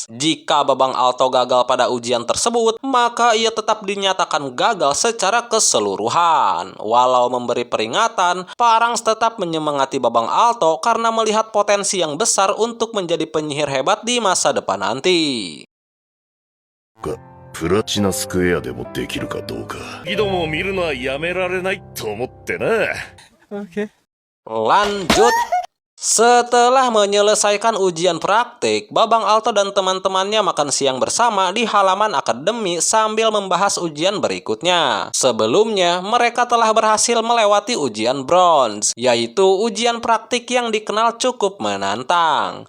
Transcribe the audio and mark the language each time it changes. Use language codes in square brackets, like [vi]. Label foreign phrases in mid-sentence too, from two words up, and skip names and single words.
[id] Jika Babang Alto gagal pada ujian tersebut, maka ia tetap dinyatakan gagal secara keseluruhan. Walau memberi peringatan, Parangs tetap menyemangati Babang Alto karena melihat potensi yang besar untuk menjadi penyihir hebat di masa depan nanti. [ja] プラチナスクエアでもできるかどうか。ギドも見るのはやめられないと思ってな。 [id] Oke. Lanjut. Setelah menyelesaikan ujian praktik, Babang Alto dan teman-temannya makan siang bersama di halaman akademi sambil membahas ujian berikutnya. Sebelumnya, mereka telah berhasil melewati ujian bronze, yaitu ujian praktik yang dikenal cukup menantang.